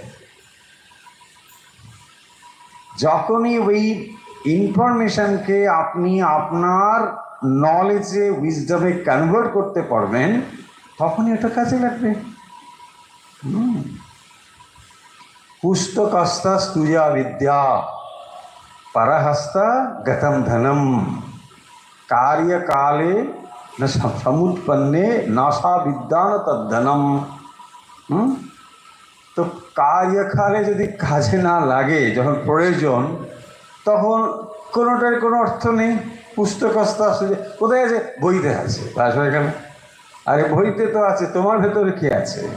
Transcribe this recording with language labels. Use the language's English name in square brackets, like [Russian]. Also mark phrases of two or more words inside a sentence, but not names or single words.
[Bangla] যখনই ওই ইনফরমেশনকে আপনি আপনার নলেজে, উইজডমে কনভার্ট করতে পারবেন, তখনই ওটা কাজে লাগবে। [Sanskrit] পুস্তকস্তা স্তূয়া বিদ্যা, পরহস্তা গতম ধনম, कार्यकाले न समुत्पन्ने नासा विद्या न तद्धनम। [Bangla] তো কার্যকালে যদি কাজে না লাগে, যখন প্রয়োজন, তখন কোনোটার কোনো অর্থ নেই। পুস্তকস্থ আসলে কোথায় আছে? বইতে আছে, বাস হয়ে গেল। আরে বইতে তো আছে, তোমার ভেতরে কি আছে?